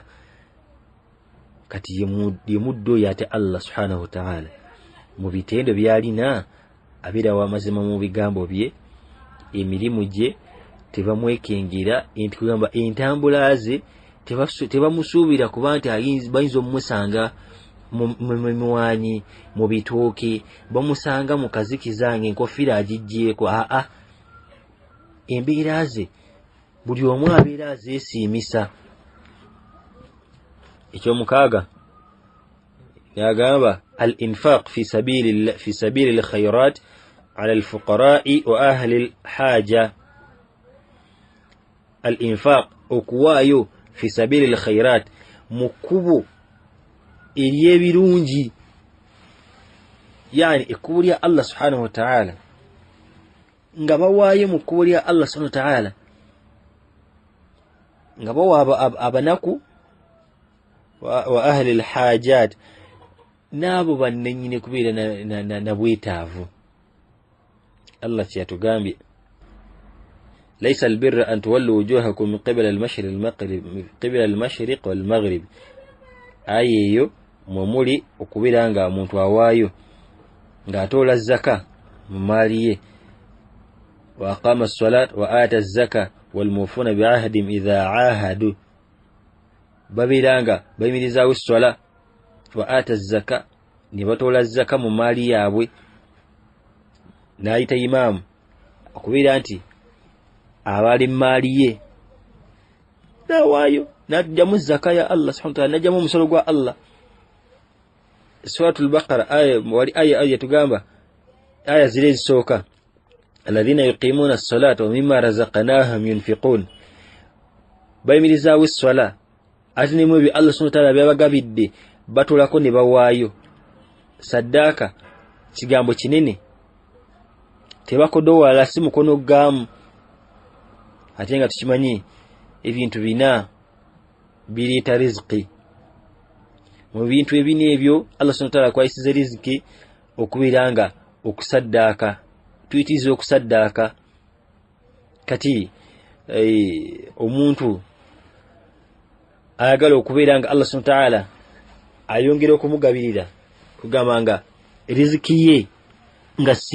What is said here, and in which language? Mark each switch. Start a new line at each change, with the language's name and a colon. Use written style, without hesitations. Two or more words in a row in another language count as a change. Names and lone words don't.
Ganda: Kati ye muddo oyo ate
Arabic: الله سبحانه وتعالى
Ganda: mu bitendo by'alina abeera w'amazima mu bigambo bye, emirimu gye tebamwekengera, kugamba entambula ze tebamusuubira kuba nti bayinza omumusanga mu miwanyi, mu bitooke, bamusanga mu kazikiza ng'enkofiira agiggyeko. Embeera ze buli omu abeera azeesiimisa. Ekyomukaaga yagamba
Arabic: الإنفاق في سبيل الخيرات على الفقراء وأهل الحاجة.
Ganda: Al-infaq okuwaayo
Arabic: في سبيل الخيرات,
Ganda: mu kkubo ery'ebirungi, yani ekkubo lya
Arabic: الله سبحانه وتعالى,
Ganda: nga bawaayo mu kkubo lya
Arabic: الله سبحانه وتعالى,
Ganda: nga bawa abanaku
Arabic: وأهل الحاجات,
Ganda: n'abo bannenyine kubeera na bwetaavu. Allah kyatugambye
Arabic: ليس البر أن تولوا وجوهكم من قبل المشرق والمغرب.
Ganda: ayeyo mwemuli okubeera nga omuntu awaayo ng'atoola zaka mu maali ye,
Arabic: وأقام الصلاة وآتى الزكاة والموفون بعهدهم إذا عاهدوا,
Ganda: babeera nga bayimirizaawo esswala,
Arabic: وآتى الزكاة
Ganda: ne batoola zaka mu maali yaabwe. N'ayita imaamu okubeera nti abali mu maali ye n'awaayo, n'ajjamu zaka ya
Arabic: الله سبحانه وتعالى,
Ganda: n'ajjamu omusolo gwa Allah. Suratul Baqara wali aya yatugamba aya zile zisooka
Arabic: الذين يقيمون الصلاة ومما رزقناهم ينفقون
Ganda: bayimirizaawo esswala ate ne mu bi
Arabic: الله سبحانه وتعالى
Ganda: byabagabidde batulako ne bawaayo saddaaka kigambo kinene tebakodowa si mukono gaamu ate nga tukimanyi ebintu bina bireeta riziki mu bintu ebina ebyo
Arabic: الله سبحانه وتعالى
Ganda: kwayisiza riziki okubiranga okusaddaaka tuyitiza okusaddaaka kati omuntu ayagala okubeera nga
Arabic: الله سبحانه وتعالى
Ganda: ayongera okumugabirira kugamba nga riziki ye nga